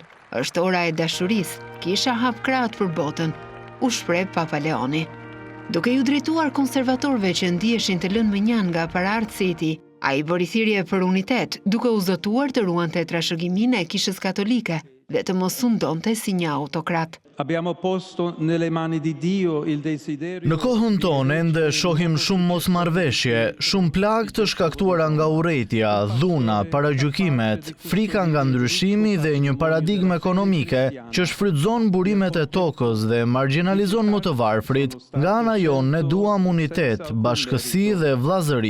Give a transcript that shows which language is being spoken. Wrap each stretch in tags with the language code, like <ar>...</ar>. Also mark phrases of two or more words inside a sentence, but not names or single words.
<sq>Është ora e dashurisë, kisha hap krahët për botën, u shpreh Papa Leoni. Duke ju drejtuar konservatorëve që ndiheshin të lënë më njan nga paraardhësi i tij, ai bëri thirrje për unitet, duke u zotuar të ruante trashëgiminë e Kishës Katolike dhe të mos sundonte si një autokrat.</sq> <it>Abbiamo posto nelle mani di Dio il desiderio.</it> <sq>Në kohën tonë ende shohim shumë mosmarrveshje, shumë plagë të shkaktuara nga urrejtja, dhuna, paragjykimet, frika nga ndryshimi dhe një paradigmë ekonomike që shfrytëzon burimet e tokës dhe marginalizon më të varfrit. Nga ana jonë ne duam unitet, bashkësi dhe vllazëri.</sq>